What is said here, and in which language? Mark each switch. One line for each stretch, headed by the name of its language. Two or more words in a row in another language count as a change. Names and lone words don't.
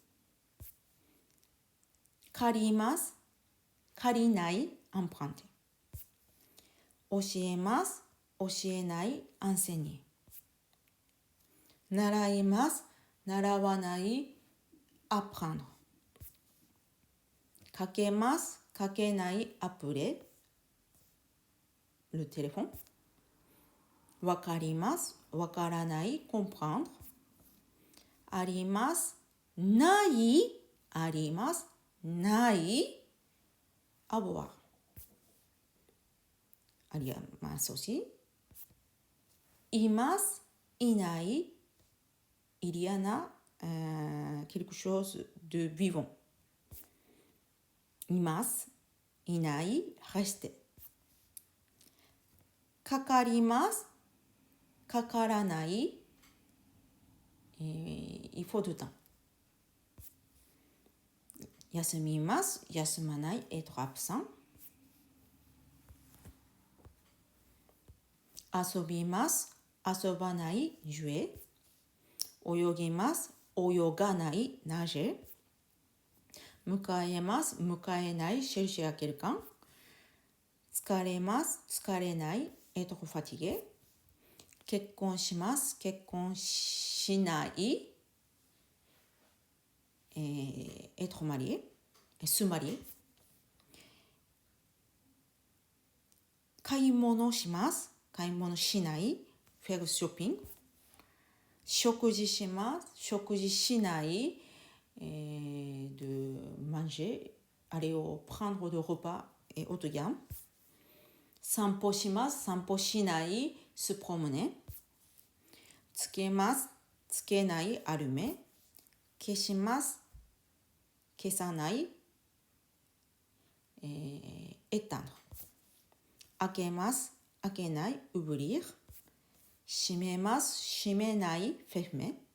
Japanese: 借ります、借りない、emprunter。教えます、教えない、enseigner。習います、習わない、apprendre。かけます、かけない、
French: appeler。le téléphone。
Japanese: わかります、わからない、comprendre。あります、ない、あります、ない、avoir。あります、aussi。います、いない、
French: il y en a quelque chose de vivant。
Japanese: います、いない、rester。かかります、かからない、
French: il faut du temps。
Japanese: 休みます、休まない、
French: être absent。
Japanese: 遊びます、遊ばない、jouer。泳ぎます、泳がない、nager。迎えます、迎えない、
French: chercher quelqu'un。
Japanese: 疲れます、疲れない、
French: être fatigué。
Japanese: 結婚します、結婚しない、
French: être marié、se marier。
Japanese: 買い物します、買い物しない、
French: faire shopping。
Japanese: 食事します、食事しない、
French: de manger、aller au prendre de repas et haut de gamme。
Japanese: 散歩します、散歩しない、
French: se promener。
Japanese: つけます、つけない、allumer。消します、消さない、éteindre。開けます、開けない、ouvrir。閉めます、閉めない、fermer。